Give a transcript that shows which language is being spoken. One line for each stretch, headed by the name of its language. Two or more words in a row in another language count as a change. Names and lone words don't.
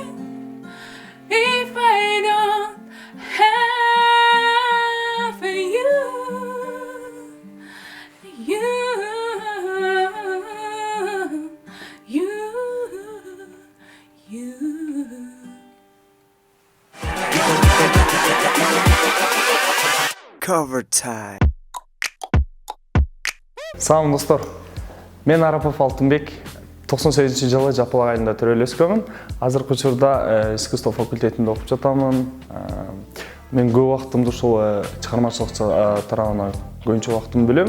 English: If I don't have you, you. Cover.Time.
Kyrgyz: Салам достор. Мен Арапов Алтынбек. 98-жылы Жапалак айылында төрөлүп өскөнмүн. Азыркы учурда искусство факультетинде окуп жатамын. Мен көп убактымды ушул чыгармачылык тарабына көбүнчө убактымды бөлөм.